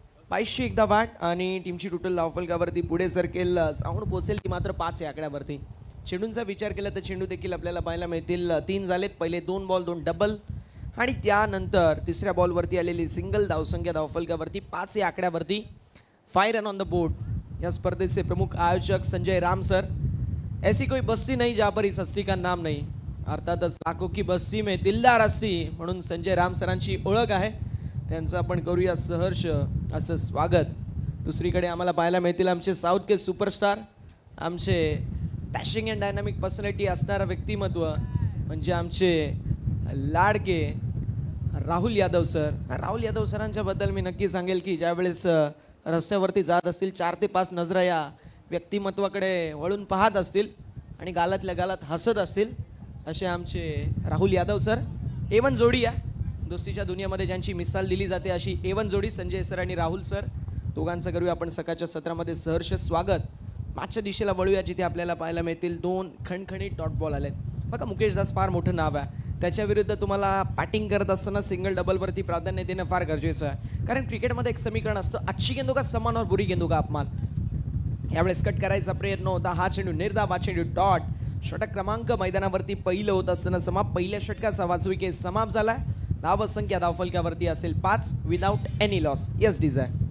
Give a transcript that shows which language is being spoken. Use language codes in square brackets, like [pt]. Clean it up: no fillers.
[mr] 2200 एकदा बॅट आणि टीमची टोटल धावफलकावरती पुढे सरकेल जाऊन पोहोचेल ती मात्र 5 या आकड्यावरती. चेंडूंचा विचार केला तर चेंडू देखील आपल्याला पाहायला मिळतील 3 झालेत. पहिले 2 बॉल 2 डबल आणि त्यानंतर तिसऱ्या बॉलवरती आलेली सिंगल धावसंख्या धावफलकावरती 5 या आकड्यावरती. [en] 5 run on the board. [mr] या स्पर्धेचे प्रमुख आयोजक संजय राम सर. [hi] ऐसी कोई बस्ती नहीं जहाँ पर इस हस्ती का नाम नहीं, अर्थातच लाखों की बस्ती में दिलदार हस्ती [mr] म्हणून संजय राम सरांची ओळख आहे. त्यांचं आपण करूया सहर्ष असं स्वागत. दुसरीकडे आम्हाला पाहायला मिळतील आमचे [hi] साऊथ के सुपरस्टार, [mr] आमचे डॅशिंग अँड डायनामिक पर्सनॅलिटी असणारं व्यक्तिमत्व म्हणजे आमचे लाडके राहुल यादव सर. राहुल यादव सरांच्याबद्दल मी नक्की सांगेल की ज्यावेळेस रस्त्यावरती जात असतील 4 ते 5 नजरा या व्यक्तिमत्वाकडे वळून पाहत असतील आणि गालातल्या गालात हसत असतील असे आमचे राहुल यादव सर. A1 जोडी आहे, दोस्तीच्या दुनियामध्ये ज्यांची मिसाल दिली जाते अशी A1 जोडी संजय सर आणि राहुल सर. दोघांचं करूया आपण सकाळच्या सत्रामध्ये सहर्ष स्वागत. मागच्या दिशेला वळूया जिथे आपल्याला पाहायला मिळतील 2 खणखणीत डॉट बॉल आलेत. बघा मुकेश दास फार मोठं नाव आहे, त्याच्या विरुद्ध तुम्हाला बॅटिंग करत असताना सिंगल डबलवरती प्राधान्य देणं फार गरजेचं आहे. कारण क्रिकेटमध्ये एक समीकरण असतं, [hi] अच्छी गेंदो का समान और बुरी गेंदो का अपमान. [mr] यावेळेस कट करायचा प्रयत्न होता, हा चेंडू निर्धाव, हा चेंडू डॉट. षटक क्रमांक मैदानावरती पहिलं होत असताना समाप्त. पहिल्या षटकाचा वाजविके समाप्त झालाय. धावसंख्या धावफलकावरती असेल [en] 5 without any loss. [mr] यस डिझाय.